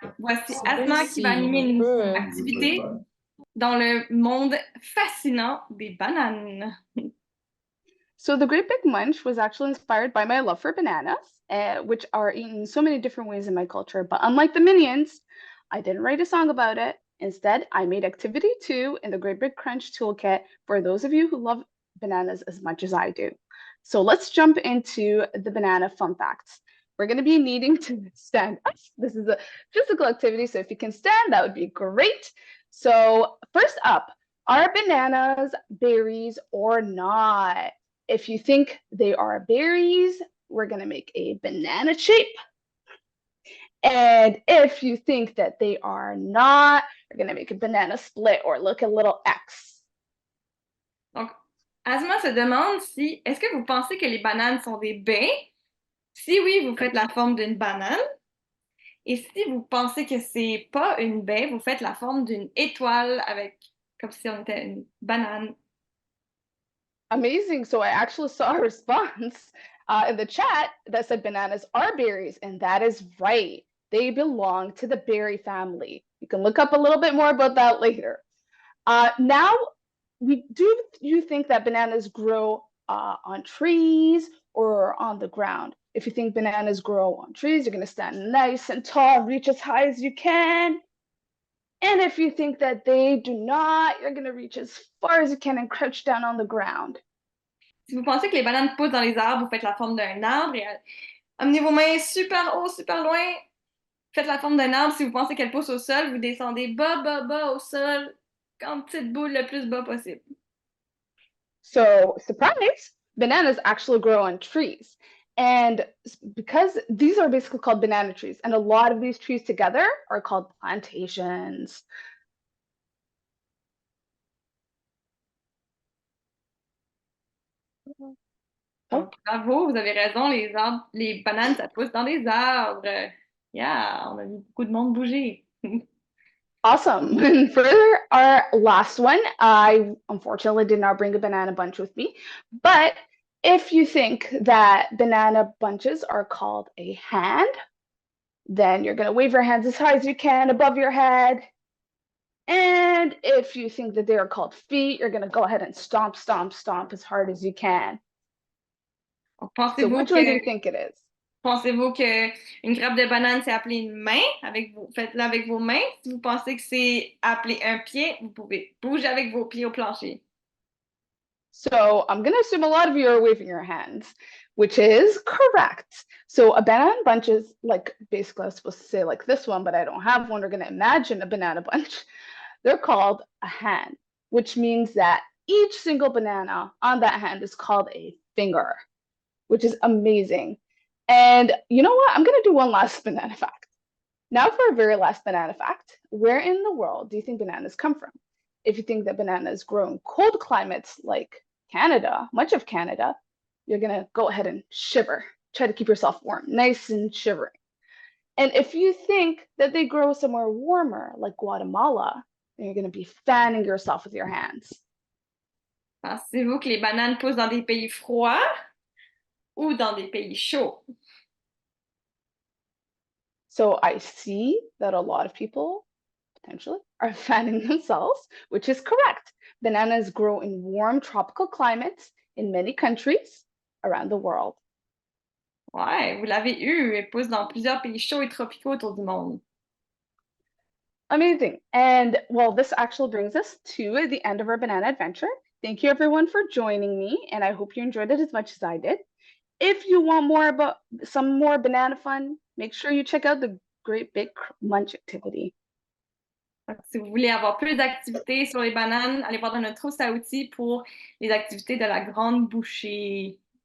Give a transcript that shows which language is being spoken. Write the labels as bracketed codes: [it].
[fr] Voici Asma qui va animer une activité dans le monde fascinant des bananes. [en] So the Great Big Munch was actually inspired by my love for bananas, which are eaten in so many different ways in my culture. But unlike the Minions, I didn't write a song about it. Instead, I made activity 2 in the Great Big Crunch toolkit for those of you who love bananas as much as I do. So let's jump into the banana fun facts. We're going to be needing to stand up. This is a physical activity, so if you can stand, that would be great. So first up, are bananas berries or not? If you think they are berries, we're going to make a banana shape. And if you think that they are not, we're going to make a banana split or look a little X. [fr] Donc, Asma se demande si, est-ce que vous pensez que les bananes sont des baies? Si oui, vous faites la forme d'une banane. Et si vous pensez que c'est pas une baie, vous faites la forme d'une étoile avec, comme si on était une banane. [en] Amazing. So I actually saw a response in the chat that said bananas are berries, and that is right. They belong to the berry family. You can look up a little bit more about that later. Now, do you think that bananas grow on trees or on the ground? If you think bananas grow on trees, you're going to stand nice and tall, reach as high as you can. And if you think that they do not, you're going to reach as far as you can and crouch down on the ground. [fr] Si vous pensez que les bananes poussent dans les arbres, vous faites la forme d'un arbre et amenez vos mains super haut, super loin. Faites la forme d'un arbre. Si vous pensez qu'elle pousse au sol, vous descendez bas, bas, bas au sol, comme petite boule le plus bas possible. [en] So, surprise, bananas actually grow on trees. And because these are basically called banana trees, and a lot of these trees together are called plantations. [fr] Donc, bravo, vous avez raison, les bananes, ça pousse dans des arbres. Yeah, on a vu beaucoup de monde bouger. [en] Awesome. And for our last one, I unfortunately did not bring a banana bunch with me, but if you think that banana bunches are called a hand, then you're going to wave your hands as high as you can above your head. And if you think that they are called feet, you're going to go ahead and stomp, stomp, stomp as hard as you can. So which one do you think it is? [fr] Pensez-vous qu'une grappe de banane, c'est appelé une main? Faites-le avec vos mains. Si vous pensez que c'est appelé un pied, vous pouvez bouger avec vos pieds au plancher. [en] So I'm going to assume a lot of you are waving your hands, which is correct. So a banana bunch is like, basically I was supposed to say like this one, but I don't have one. We're going to imagine a banana bunch. They're called a hand, which means that each single banana on that hand is called a finger, which is amazing. And you know what? I'm going to do one last banana fact. Now for a very last banana fact, where in the world do you think bananas come from? If you think that bananas grow in cold climates like Canada, much of Canada, you're going to go ahead and shiver. Try to keep yourself warm, nice and shivering. And if you think that they grow somewhere warmer like Guatemala, then you're going to be fanning yourself with your hands. [fr] Pensez-vous que les bananes poussent dans des pays froids ou dans des pays chauds? [en] So I see that a lot of people potentially are fanning themselves, which is correct. Bananas grow in warm tropical climates in many countries around the world. [fr] Ouais, vous l'avez eu. Elles poussent dans plusieurs pays chauds et tropicaux autour du monde. [en] Amazing. And well, this actually brings us to the end of our banana adventure. Thank you everyone for joining me, and I hope you enjoyed it as much as I did. If you want more about some more banana fun, make sure you check out the Great Big Munch activity. [fr] Si vous voulez avoir plus d'activités sur les bananes, allez voir dans notre trousse à outils pour les activités de la grande bouchée.